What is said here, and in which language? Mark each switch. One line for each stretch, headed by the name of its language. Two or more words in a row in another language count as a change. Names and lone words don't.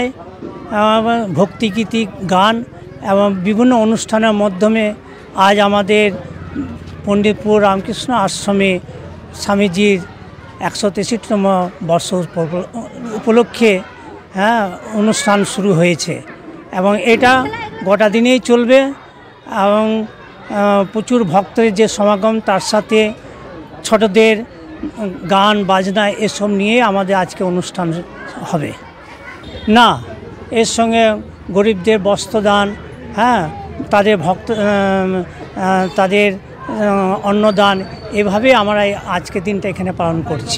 Bangla: ভক্তিগীতি গান এবং বিভিন্ন অনুষ্ঠানের মাধ্যমে আজ আমাদের পণ্ডিতপুর রামকৃষ্ণ আশ্রমে স্বামীজির 163তম বর্ষ উপলক্ষে অনুষ্ঠান শুরু হয়েছে এবং এটা গোটা দিনেই চলবে এবং প্রচুর ভক্তের যে সমাগম তার সাথে ছোটদের গান বাজনা এসব নিয়ে আমাদের আজকে অনুষ্ঠান হবে। না, এর সঙ্গে গরিবদের বস্ত্রদান, তাদের তাদের অন্নদান, এভাবে আমরা আজকে দিনটা এখানে পালন করছি।